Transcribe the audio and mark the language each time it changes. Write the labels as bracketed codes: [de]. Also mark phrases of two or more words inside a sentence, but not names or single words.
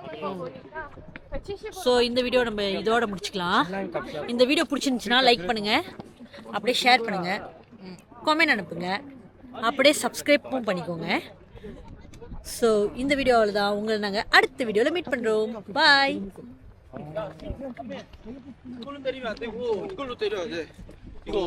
[ta] ஸோ இந்த வீடியோ நம்ம இதோட முடிச்சுக்கலாம். இந்த வீடியோ பிடிச்சிருந்துச்சுன்னா லைக் பண்ணுங்க, அப்படியே ஷேர் பண்ணுங்க, கமெண்ட் அனுப்புங்க, அப்படியே சப்ஸ்கிரைப்பும் பண்ணிக்கோங்க. ஸோ இந்த வீடியோவில் தான் உங்களை நாங்கள் அடுத்த வீடியோவில் மீட் பண்ணுறோம். பாய். [ko] 이걸로 때리면 안 되고 이걸로 때려야 돼. 이거